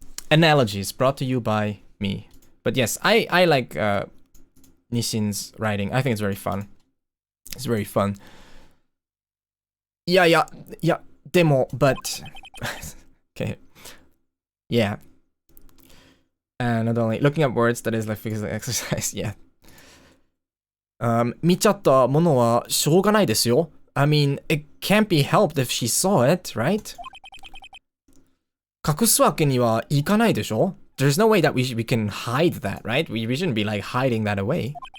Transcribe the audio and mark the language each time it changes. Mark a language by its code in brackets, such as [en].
[en] Analogies brought to you by me. But yes, I like Nishin's writing. I think it's very fun. It's very fun. Yeah, demo, but okay. Yeah. And not only looking up words, that is like physical exercise, yeah. [ja] 見ちゃったものはしょうがないですよ。 [en] I mean, it can't be helped if she saw it, right? [ja] 隠すわけにはいかないでしょ? [en] There's no way that we can hide that, right? We shouldn't be like hiding that away.